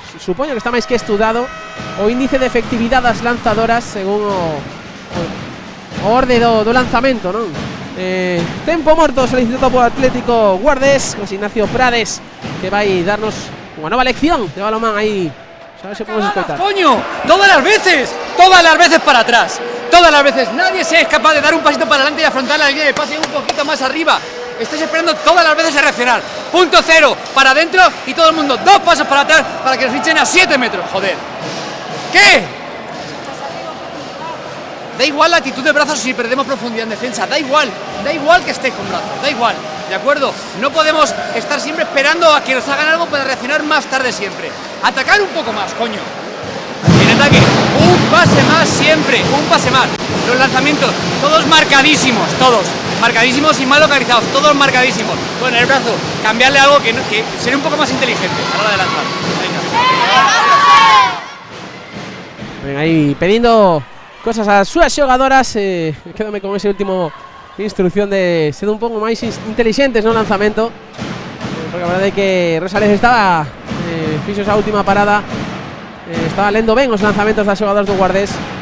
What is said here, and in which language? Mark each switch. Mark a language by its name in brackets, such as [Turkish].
[Galician] supoño que está máis que estudado o índice de efectividade das lanzadoras según o orde do lanzamento, non? Tempo morto solicitado por Atlético Guardés, José Ignacio Prades, que vai darnos unha nova lección de balonmán aí. A ver se podemos escoitar. [Spanish] ¡Coño! ¡Todas las veces para atrás! ¡Todas las veces! Nadie se es capaz de dar un pasito para adelante y afrontar la línea de pase un poquito más arriba. Estáis esperando todas las veces a reaccionar. Punto cero, para adentro y todo el mundo 2 pasos para atrás para que nos hinchen a 7 metros, joder. ¿Qué? Da igual la actitud de brazos si perdemos profundidad en defensa, da igual que estéis con brazos, da igual, ¿de acuerdo? No podemos estar siempre esperando a que nos hagan algo para reaccionar más tarde siempre. Atacar un poco más, coño. En ataque, un pase más siempre, un pase más. Los lanzamientos, todos marcadísimos, y mal localizados, todos marcadísimos. Con el brazo, cambiarle algo que sería un poco más inteligente a la hora de lanzar. [Galician] Venga, ahí pedindo cosas a súas xogadoras. Quédame con ese último instrucción de ser un pouco máis inteligentes no lanzamento, porque a verdade é que Rosales estaba fixo esa última parada, estaba lendo ben os lanzamentos das xogadoras do Guardés.